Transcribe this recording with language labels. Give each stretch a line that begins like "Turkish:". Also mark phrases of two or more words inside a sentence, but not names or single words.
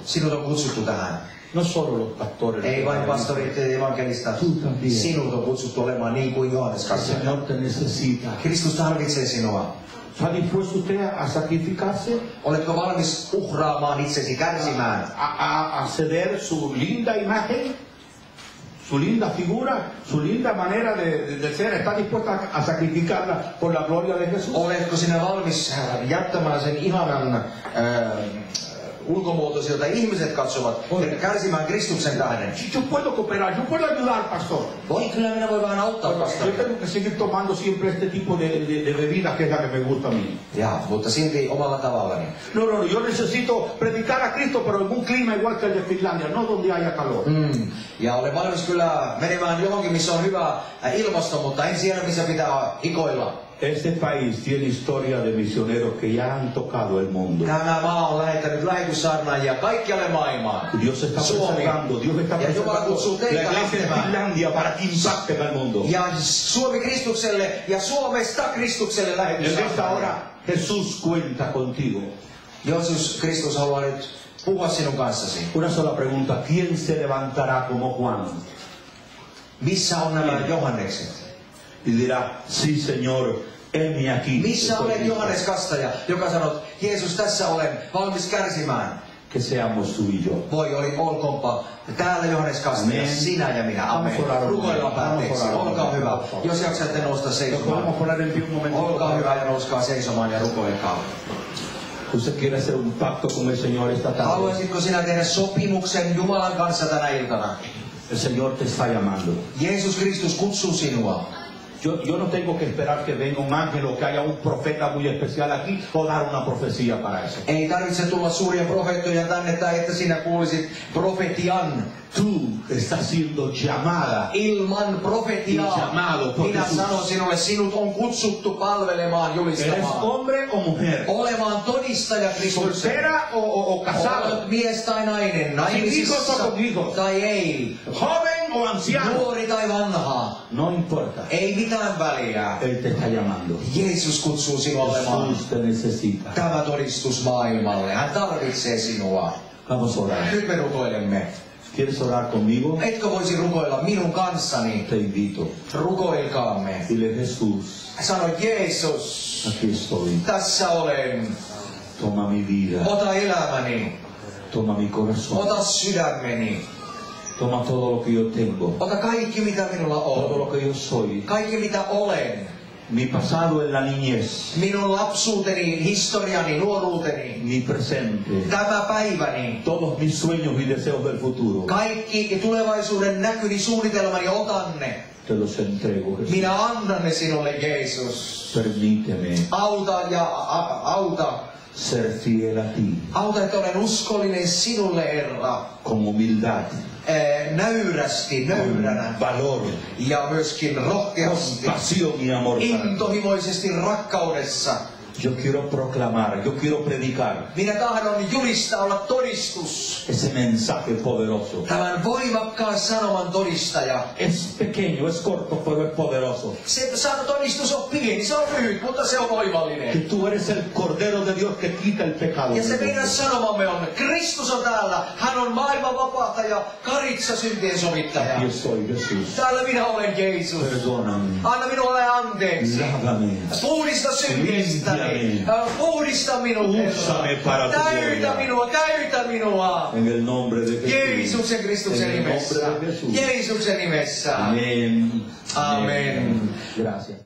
Finnish: Sinut on kutsuttu tähän.
Spanish: No solo los pastores.
Finnish: Ei vain pastorit ja evankelistat. Sinut on kutsuttu olemaan niin kuin Johannes
Spanish: El
Finnish: Kastaja.
Spanish: Señor te necesita.
Finnish: Kristus tarvitsee sinua.
Spanish: ¿Está dispuesto usted a sacrificarse? Oletko valmis uhraamaan itsesi, kärsimään? A ceder su linda imagen? Su linda figura, su linda manera de ser, está dispuesta a sacrificarla por la gloria de Jesús.
Finnish: Oletko sinä valmis jättämään sen ihanan ulkomuotoisia, joita ihmiset katsovat kärsimään Kristuksen tähden.
Spanish: Yo puedo cooperar, yo puedo ayudar, pastor.
Finnish: Kyllä minä voin vähän auttaa
Spanish: Yo
Finnish: pastori.
Spanish: tengo que seguir tomando siempre este tipo de bebida que es la que me gusta a mí.
Finnish: Ja, mutta silti omalla tavallani.
Spanish: No, yo necesito predicar a Cristo, pero en un clima igual que el de Finlandia, no donde haya calor.
Finnish: Ja olen valmis kyllä menemään johonkin, missä on hyvä ilmasto, mutta en siellä, missä pitää hikoilla.
Spanish: Este país tiene historia de misioneros que ya han tocado el mundo.
Finnish: Tämä maa on lähettänyt lähetyssaarnaajia kaikkialle maailmaan.
Spanish: Dios está preservando, Dios está
Finnish: Ja Jumala kutsuu
Spanish: preservando la
Finnish: teitä
Spanish: iglesia de
Finnish: lähtemään.
Spanish: Finlandia para que impacte en el mundo.
Finnish: Ja Suomi Kristukselle ja Suomesta Kristukselle
Spanish: En esta
Finnish: lähetyssaarnaajia.
Spanish: hora Jesús cuenta contigo.
Finnish: Jeesus Kristus haluaa nyt puhua sinun kanssasi.
Spanish: Una sola pregunta, ¿quién se levantará como Juan?
Finnish: Missä on nämä Johannekset?
Spanish: Y dirá, sí Señor, heme aquí.
Finnish: Missä
Spanish: estoy
Finnish: olet
Spanish: listo.
Finnish: Johannes Kastaja, joka sanoo, Jeesus, tässä olen valmis kärsimään.
Spanish: Que seamos tú y yo.
Finnish: Voi, olkoonpa täällä Johannes Kastaja,
Spanish: Amen.
Finnish: sinä ja minä. Amen. Rukoillaan päätteeksi. Olkaa hyvä. Jos jaksatte nousta
Spanish: Nos
Finnish: seisomaan.
Spanish: podemos poner en pie un momento.
Finnish: Olkaa hyvä ja nouskaa seisomaan ja rukoilkaa.
Spanish: Usted quiere hacer un pacto con el Señor esta tarde.
Finnish: Haluaisitko sinä tehdä sopimuksen Jumalan kanssa tänä iltana?
Spanish: El Señor te está llamando.
Finnish: Jeesus Kristus kutsuu sinua.
Spanish: Yo no tengo que esperar que venga un ángel o que haya un profeta muy especial aquí o dar una profecía para eso.
Finnish: Ei tarvitse tulla suuria profeettoja tänne tai että sinä kuulisit profetian.
Spanish: Tú estás siendo llamada.
Finnish: Ilman
Spanish: Y
Finnish: profetiaa.
Spanish: llamado por
Finnish: Minä
Spanish: Jesús.
Finnish: sanon sinulle, sinut on kutsuttu palvelemaan,
Spanish: ¿Eres
Finnish: julistamaan.
Spanish: hombre o mujer?
Finnish: Olemaan todistaja Kristuksen.
Spanish: ¿Soltera o casado?
Finnish: Olet mies tai nainen, naimisissa
Spanish: hijos o con hijos?
Finnish: tai ei.
Spanish: ¿Joven o anciano?
Finnish: Nuori tai vanha.
Spanish: No importa.
Finnish: Ei mitään väliä.
Spanish: Él te está llamando.
Finnish: Jeesus kutsuu sinua olemaan
Spanish: Jesús te necesita.
Finnish: tämä todistus maailmalle. Hän tarvitsee sinua.
Spanish: Vamos a orar.
Finnish: Nyt me rukoilemme.
Spanish: ¿Quieres orar conmigo?
Finnish: Etkö voisi rukoilla minun kanssani?
Spanish: Te invito.
Finnish: Rukoilkaamme.
Spanish: Dile Jesús,
Finnish: Sano Jeesus,
Spanish: aquí estoy.
Finnish: tässä olen.
Spanish: Toma mi vida.
Finnish: Ota elämäni.
Spanish: Toma mi corazón.
Finnish: Ota sydämeni.
Spanish: Toma todo lo que yo tengo.
Finnish: Ota kaikki mitä minulla
Spanish: Todo lo
Finnish: on.
Spanish: que yo soy.
Finnish: Kaikki mitä olen.
Spanish: Mi pasado en la niñez.
Finnish: Minun lapsuuteni, historiani, nuoruuteni.
Spanish: Mi presente.
Finnish: Tämä päiväni.
Spanish: Todos mis sueños y deseos del futuro.
Finnish: Kaikki tulevaisuuden näkyni, suunnitelmani otan ne.
Spanish: Te los entrego, Jesús.
Finnish: Minä annan ne sinulle, Jeesus.
Spanish: Permíteme
Finnish: Auta ja auta.
Spanish: ser fiel a ti.
Finnish: Auta, että olen uskollinen sinulle, Herra.
Spanish: Con humildad.
Finnish: Nöyrästi, nöyränä.
Spanish: Con valor.
Finnish: Ja myöskin rohkeasti.
Spanish: Pasión y amor.
Finnish: Intohimoisesti rakkaudessa.
Spanish: Yo quiero proclamar, yo quiero predicar
Finnish: Minä tahdon julistaa, olla todistus.
Spanish: ese mensaje poderoso.
Finnish: Tämän voimakkaan sanoman todistaja.
Spanish: Es pequeño, es corto, pero es poderoso.
Finnish: Se todistus on pieni, se on lyhyt, mutta se on
Spanish: Que
Finnish: voimallinen.
Spanish: tú eres el Cordero de Dios que quita el pecado.
Finnish: Ja se
Spanish: del
Finnish: meidän
Spanish: mundo.
Finnish: sanomamme on, Kristus on täällä. Hän on maailman vapahtaja, karitsa syntien sovittaja.
Spanish: Aquí estoy, Jesús.
Finnish: Täällä minä olen Jeesus.
Spanish: Perdóname.
Finnish: Anna minulle anteeksi.
Spanish: Lávame.
Finnish: Puhdista syntiestäni. Puhdista minut,
Spanish: Úsame para
Finnish: Herra.
Spanish: tu
Finnish: Täytä
Spanish: gloria.
Finnish: minua, täytä minua.
Spanish: En el nombre de Jesús.
Finnish: Jeesuksen Kristuksen
Spanish: En el
Finnish: nimessä.
Spanish: nombre de Jesús.
Finnish: Jeesuksen nimessä.
Spanish: Amén.
Finnish: Amen.
Spanish: Gracias.